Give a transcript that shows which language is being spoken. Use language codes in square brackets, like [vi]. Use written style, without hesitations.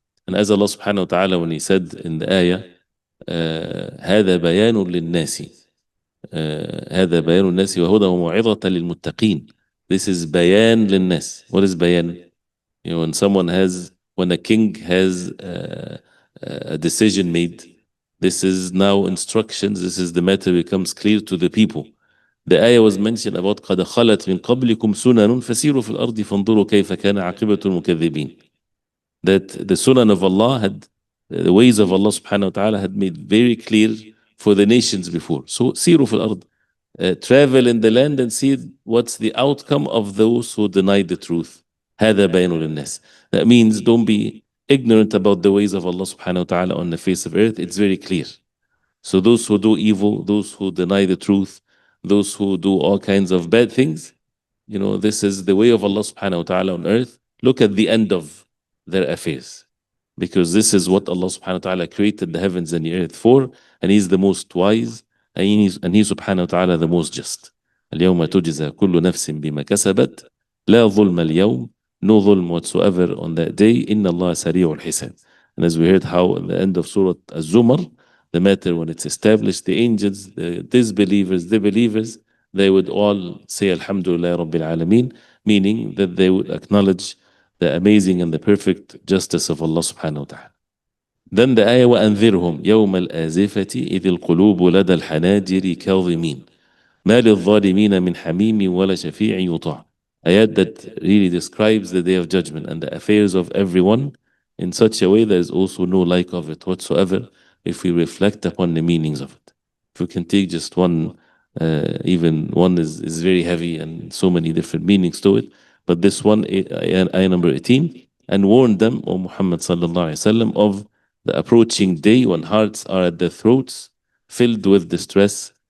[en] And as Allah subhanahu wa ta'ala, when He said in the ayah, [ar] هذا بيان للناس هذا بيان الناس وهدى وموعظة للمتقين. [en] This is bayan للناس. What is bayan? You know, when a king has a decision made, this is now instructions, this is the matter becomes clear to the people. The ayah was mentioned about [ar] قد خلت من قبلكم سنن فسيروا في الأرض فانظروا كيف كان عاقبة المكذبين. [en] That the sunan of Allah had, the ways of Allah subhanahu wa ta'ala had made very clear for the nations before. So [ar] سيروا في الأرض, [en] travel in the land and see what's the outcome of those who deny the truth. [ar] هذا بيان للناس. [en] That means don't be ignorant about the ways of Allah subhanahu wa ta'ala on the face of earth. It's very clear. So those who do evil, those who deny the truth, those who do all kinds of bad things, you know, this is the way of Allah subhanahu wa ta'ala on earth. Look at the end of their affairs. Because this is what Allah subhanahu wa ta'ala created the heavens and the earth for, and He's the most wise, and He subhanahu wa ta'ala the most just. [ar] اليوم تجزى كل نفس بما كسبت لا ظلم اليوم. [en] No dhulm whatsoever on that day. [ar] إن الله سريع الحساب. [en] And as we heard how at the end of Surah Az-Zumar, the matter when it's established, the angels, the disbelievers, the believers, they would all say Alhamdulillah Rabbil Alameen, meaning that they would acknowledge the amazing and the perfect justice of Allah subhanahu wa ta'ala. Then the ayah [ar] وَأَنذِرْهُمْ يَوْمَ الْآزِفَةِ إِذِ الْقُلُوبُ لَدَى الْحَنَاجِرِ كَاظِمِينَ مَا لِلظَّالِمِينَ مِنْ حَمِيمٍ وَلَا شَفِيعٍ يُطَاعٍ. [en] Ayat that really describes the day of judgment and the affairs of everyone in such a way there is also no like of it whatsoever if we reflect upon the meanings of it. If we can take just one, even one is very heavy and so many different meanings to it, but this one, ayah number 18, and warn them, O Muhammad sallallahu alaihi wasallam, of the approaching day when hearts are at their throats, filled with distress.